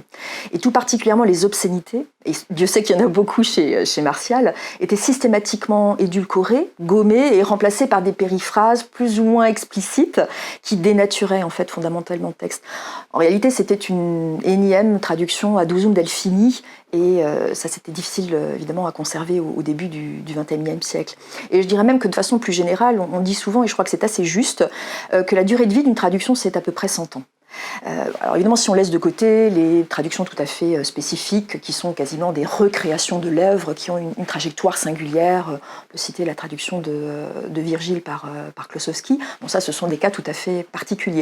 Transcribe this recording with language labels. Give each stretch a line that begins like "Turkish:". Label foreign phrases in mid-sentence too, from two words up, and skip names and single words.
French: Et tout particulièrement les obscénités, et Dieu sait qu'il y en a beaucoup chez Martial, étaient systématiquement édulcorées, gommées et remplacées par des périphrases plus ou moins explicites qui dénaturaient en fait fondamentalement le texte. En réalité, c'était une énième traduction
Latin: ad usum Delphini,
French: et ça c'était difficile évidemment à conserver au début du XXIe siècle. Et je dirais même que de façon plus générale, on dit souvent, et je crois que c'est assez juste, que la durée de vie d'une traduction c'est à peu près 100 ans. Alors évidemment, si on laisse de côté les traductions tout à fait spécifiques, qui sont quasiment des recréations de l'œuvre, qui ont une trajectoire singulière, on peut citer la traduction de Virgile par Klossowski, bon ça ce sont des cas tout à fait particuliers.